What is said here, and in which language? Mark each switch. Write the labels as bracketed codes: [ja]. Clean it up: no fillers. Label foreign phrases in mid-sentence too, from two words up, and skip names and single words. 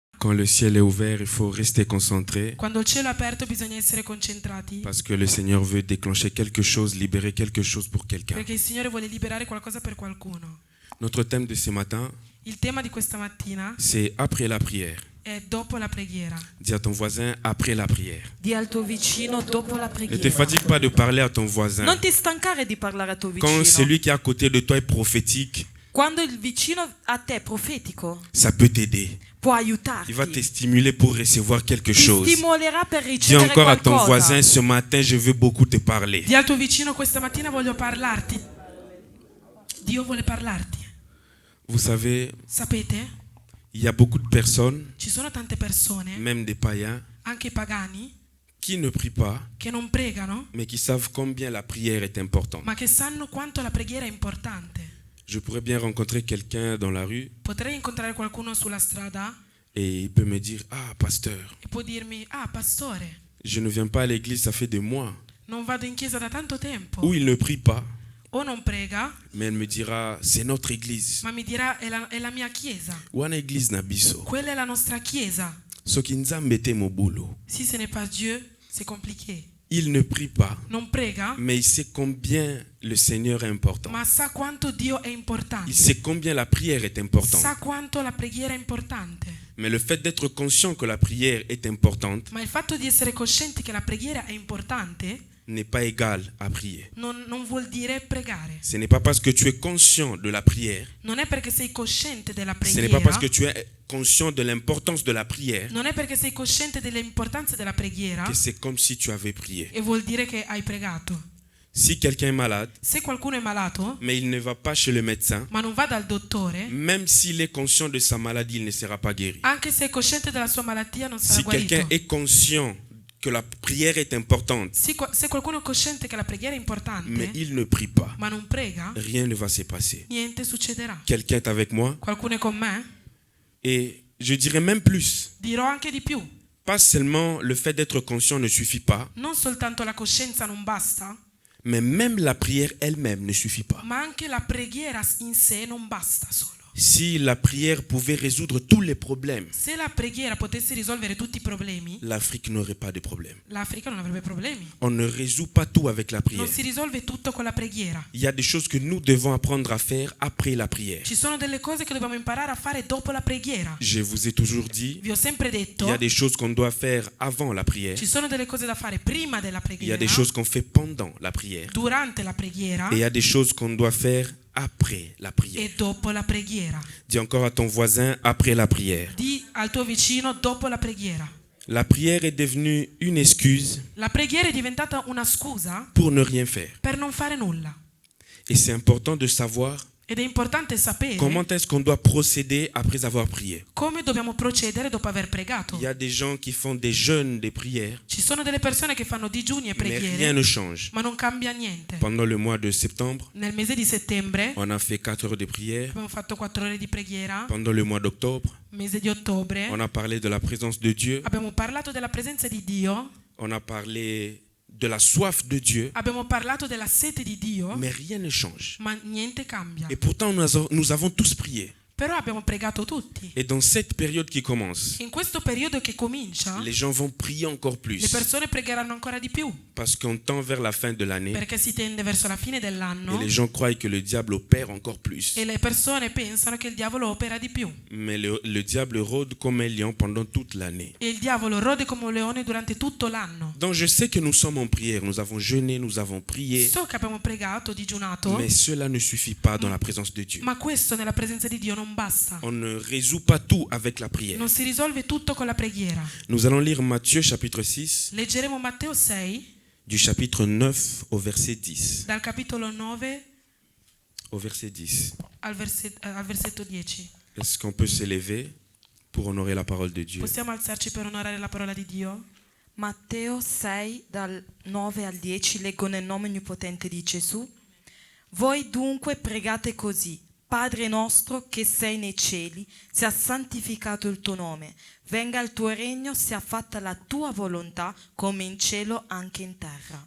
[fr] Quand le ciel est ouvert, il faut rester concentré [it] Quando il cielo è aperto bisogna essere concentrati, [fr] parce que le Seigneur veut déclencher quelque chose, libérer quelque chose pour quelqu'un. [it] perché il Signore vuole liberare qualcosa per qualcuno. [fr] Notre thème de ce matin, [it] Il tema di questa mattina [fr] c'est après la prière. [it] è dopo la preghiera. [fr] Dis à ton voisin après la prière. [it] Di al tuo vicino dopo la [fr] Ne te [it] preghiera. [fr] fatigue pas de parler à ton voisin. [it] Non ti stancare di parlare a tuo [fr] Quand [it] vicino. [fr] celui qui est à côté de toi est prophétique, [it] Quando il vicino a te è profetico, [fr] ça peut t'aider. [it] può [fr] Il [it] aiutarti. [fr] va te stimuler pour recevoir quelque [it] Ti [fr] chose. [it] stimolerà per [fr] Dis [it] ricevere [fr] encore à ton [it] qualcosa. [fr] voisin, ce matin, je veux beaucoup te parler. [it] Di al tuo vicino questa mattina voglio parlarti. Dio vuole parlarti. [fr] Vous savez, [it] Sapete? [fr] il y a beaucoup de personnes, [it] Ci sono tante persone, [fr] même des païens, [it] anche i pagani, [fr] qui ne prient pas, [it] che non pregano, [fr] mais qui savent combien la prière est importante. [it] ma che sanno quanto la preghiera è importante. [fr] Je pourrais bien rencontrer quelqu'un dans la rue [it] Potrei incontrare qualcuno sulla strada [fr] et il peut me dire, ah, pasteur, [it] e può dirmi: ah, pastore, [fr] je ne viens pas à l'église, ça fait des mois. [it] non vado in chiesa da tanto tempo. [fr] Ou il ne prie pas, [it] O non prega, [fr] mais elle me dira, c'est notre église. [it] ma mi dirà: è la mia chiesa. [ln] Wana église na biso. [it] Quella è la nostra chiesa. [ln] Soki nzambe te mobulu. [fr] Si ce n'est pas Dieu, c'est compliqué. Il ne prie pas, [it] Non prega, [fr] mais il sait combien le Seigneur est important. [it] ma sa quanto Dio è importante. [fr] Il sait combien la prière est importante. [it] Sa quanto la preghiera è importante. [fr] Mais le fait d'être conscient que la prière est importante [it] Ma il fatto di essere coscienti che la preghiera è importante [fr] n'est pas égal à prier. [it] non vuol dire pregare. [fr] Ce n'est pas parce que tu es conscient de la prière, [it] Non è perché sei cosciente della [fr] ce n'est pas parce que [it] preghiera, [fr] tu es conscient de l'importance de la prière [it] non è perché sei cosciente dell'importanza della preghiera [fr] que c'est comme si tu avais prié. [it] e vuol dire che hai pregato. [fr] Si quelqu'un est malade, [it] Se qualcuno è malato, [fr] mais il ne va pas chez le médecin, [it] ma non va dal dottore, [fr] même s'il est conscient de sa maladie, il ne sera pas guéri. [it] anche se è cosciente della sua malattia, non sarà [fr] Si quelqu'un [it] guarito. [fr] est conscient que la prière est importante, [it] Se qualcuno è cosciente che la preghiera è [fr] mais [it] importante, [fr] il ne prie pas, [it] ma non prega, [fr] rien ne va se passer. [it] niente succederà. [fr] Quelqu'un est avec moi [it] Qualcuno è con me? [fr] et je dirais même plus. [it] Dirò anche di più. [fr] Pas seulement le fait d'être conscient ne suffit pas, [it] Non soltanto la coscienza non basta, [fr] mais même la prière elle-même ne suffit pas. [it] ma anche la preghiera in sé non basta solo. [fr] Si la prière pouvait résoudre tous les problèmes, [it] Se la preghiera potesse risolvere tutti i problemi, [fr] l'Afrique n'aurait pas de problème. [it] l'Africa non avrebbe problemi. [fr] On ne résout pas tout avec la prière. [it] Non si risolve tutto con la preghiera. [fr] Il y a des choses que nous devons apprendre à faire après la prière. [it] Ci sono delle cose che dobbiamo imparare a fare dopo la preghiera. [fr] Je vous ai toujours dit, [it] Vi ho sempre [fr] il [it] detto, [fr] y a des choses qu'on doit faire avant la prière. [it] ci sono delle cose da fare prima della [fr] Il y a [it] preghiera, [fr] des choses qu'on fait pendant la prière. [it] durante la preghiera [fr] Et il y a des choses qu'on doit faire après la prière. [it] e dopo la preghiera. [fr] Dis encore à ton voisin après la prière. [it] Di al tuo vicino dopo la preghiera. [fr] La prière est devenue une excuse [it] La preghiera è diventata una scusa [fr] pour ne rien faire. [it] per non fare nulla. [fr] Et c'est important de savoir [it] Ed è importante sapere [fr] comment est-ce qu'on doit procéder après avoir prié. [it] come dobbiamo procedere dopo aver pregato. [fr] Il y a des gens qui font des jeûnes, des prières, [it] Ci sono delle persone che fanno digiuni e [fr] mais rien [it] preghiere, [fr] ne change. [it] ma non cambia niente. [fr] Pendant le mois de septembre, [it] Nel mese di settembre [fr] on a fait 4 heures de prière. [it] abbiamo fatto 4 ore di preghiera. [fr] Pendant le mois d'octobre, [it] Mese di ottobre [fr] on a parlé de la présence de Dieu. [it] abbiamo parlato della presenza di Dio, [fr] On a parlé de la soif de Dieu. [it] abbiamo parlato della sete di Dio, [fr] Mais rien ne change. [it] ma niente cambia. [fr] Et pourtant, nous avons tous prié. [it] Però abbiamo pregato tutti. [fr] Et dans cette période qui commence, [it] In questo periodo che comincia, [fr] les gens vont prier encore [it] le [fr] plus. [it] persone pregheranno ancora di più, [fr] Parce qu'on tend vers la fin de l'année [it] perché si tende verso la fine [fr] et [it] dell'anno [fr] les gens croient que le diable opère encore plus. [it] e le persone pensano che il diavolo opera di più. [fr] Mais le diable rôde comme un lion pendant toute l'année. [it] E il diavolo rode come un leone durante tutto l'anno. [fr] Donc je sais que nous sommes en prière, nous avons jeûné, nous avons prié, [it] So che abbiamo pregato, digiunato, [fr] mais cela ne suffit pas dans la présence de Dieu. [it] ma questo nella presenza di Dio non basta. [fr] On ne résout pas tout avec la prière. [it] Non si risolve tutto con la preghiera. [fr] Nous allons lire Matthieu chapitre 6, [it] Leggeremo Matteo 6, [fr] du chapitre 9 au verset 10. [it] dal capitolo 9 [fr] Au verset 10. [it] al versetto 10. [fr] Est-ce qu'on peut s'élever pour honorer la parole de Dieu? [it] Possiamo alzarci per onorare la parola di Dio? Matteo 6 dal 9 al 10 leggo nel nome onnipotente di Gesù. Voi dunque pregate così: Padre nostro che sei nei cieli, sia santificato il tuo nome, venga il tuo regno, sia fatta la tua volontà come in cielo anche in terra.